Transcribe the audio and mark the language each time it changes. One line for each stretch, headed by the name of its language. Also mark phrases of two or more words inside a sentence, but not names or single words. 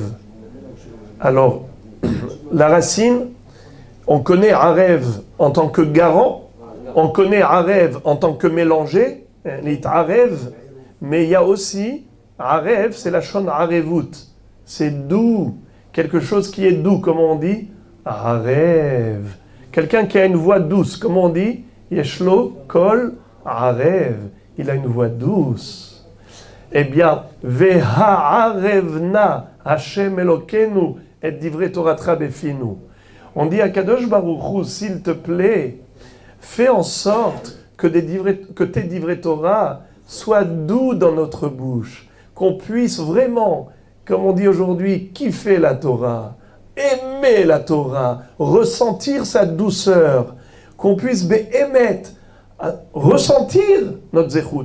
French: Alors, la racine, on connaît arev en tant que garant, on connaît arev en tant que mélangé, l'itarev, mais il y a aussi arev, c'est
Hebrew: לשון ערבות.
French: C'est doux, quelque chose qui est doux, comment on dit? Arev. Quelqu'un qui a une voix douce, comment on dit?
Hebrew: יש לו קול ערב.
French: Il a une voix douce. Eh bien,
Hebrew: והערב נא ה' אלוקינו את דברי תורתך בפינו.
French: On dit à Kadosh Baruch Hu, s'il te plaît, fais en sorte que tes
Hebrew: דברי תורה
French: soient doux dans notre bouche, qu'on puisse vraiment, comme on dit aujourd'hui, kiffer la Torah, aimer la Torah, ressentir sa douceur, qu'on puisse émettre, ressentir notre zechut.